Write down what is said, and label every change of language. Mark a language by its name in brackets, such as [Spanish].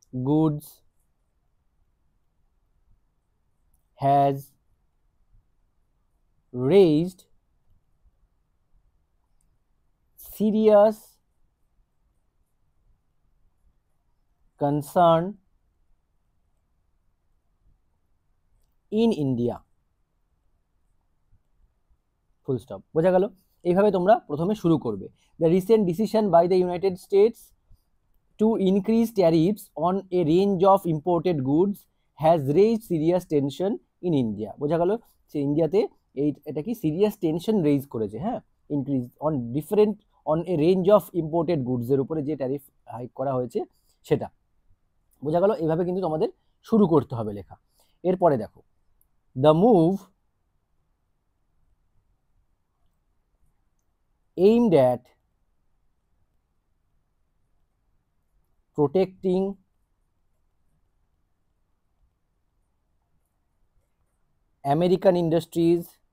[English] goods has raised serious concern in India. Full stop. [Bangla] বোঝা গেল? এইভাবে তোমরা প্রথমে শুরু করবে। [English] The recent decision by the United States to increase tariffs on a range of imported goods has raised serious tension in India. [Bangla] বোঝা গেল? সে ইন্ডিয়াতে এটা কি সিরিয়াস টেনশন রেজ করেছে। হ্যাঁ, [English] increase on different on a range of imported goods [Bangla] এর উপরে যে ট্যারিফ হাইক করা হয়েছে সেটা। বোঝা গেল? এভাবে কিন্তু তোমাদের শুরু করতে হবে লেখা। এরপরে দেখো, [English] the move aimed at protecting American industries